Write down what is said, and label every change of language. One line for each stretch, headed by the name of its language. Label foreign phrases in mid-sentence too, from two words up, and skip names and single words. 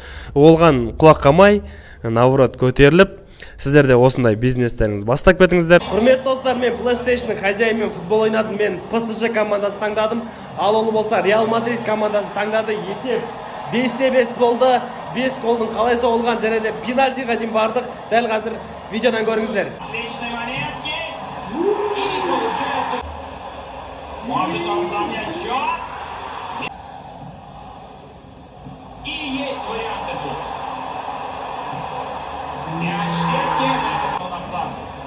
Kazakh: Олған құлақ қамай, наоборот көтеріліп, сіздер де осындай бизнестеріңіз бастап кетіңіздер. Құрметті достар, мен PlayStation-ның хозяйымен футбол ойнадым, мен PSG командасын таңдадым. Ал ол болса Реал Мадрид командасын таңдады. Есеп 5-5 болды. 5 голдың қалай соғылған, және де пенальтиға дейін бардық. Дәл қазір видеодан көріңіздер.
Russian: Может он сравнять счет. И есть варианты тут. Мяч в сетке. На фланге.